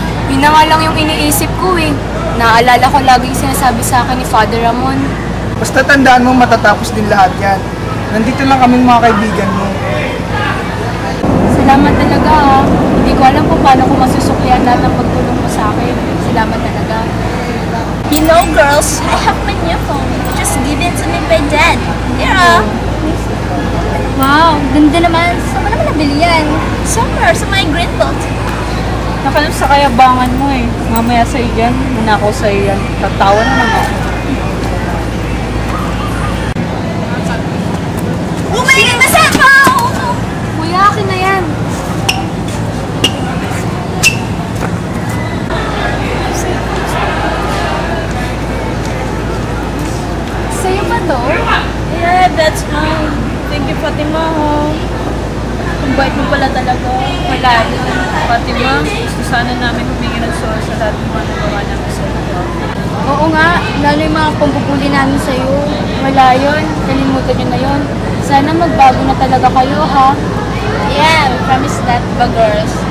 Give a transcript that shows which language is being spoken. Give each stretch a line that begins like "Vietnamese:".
Filipino: Yun na nga lang yung iniisip ko eh. Naalala ko laging sinasabi sa akin ni Father Ramon. Basta tandaan mo, matatapos din lahat yan. Nandito lang kaming mga kaibigan mo. Salamat talaga ha. Hindi ko alam kung paano ko masusuklihan lahat ng pagtulong mo sa akin. Salamat talaga.
English: You know, girls, I have my new phone. Just given to me by Dad. Here, wow,
Filipino: ganda naman. Saan mo naman nabili yan?
English: Somewhere sa my Greenbelt.
Filipino: Nakalap sa kayabangan mo eh. Mamaya sa'yo yan, manakaw sa'yo yan. Tatawa na naman. Bumalik na sa phone! Kuya, akin na yan. Sa'yo ba to?
English: Yeah, that's mine. Thank you,
Filipino: Fatima. Ang bait mo pala talaga. Wala yun. Fatima, gusto sana namin humingi ng sorry sa lahat ng mga nagawa namin sa iyo. Oo nga, lalo yung mga pambubuli namin sa'yo. Wala yun, kalimutan nyo na yun. Sana magbago na talaga kayo, ha?
English: Yeah, we promise that, ba girls?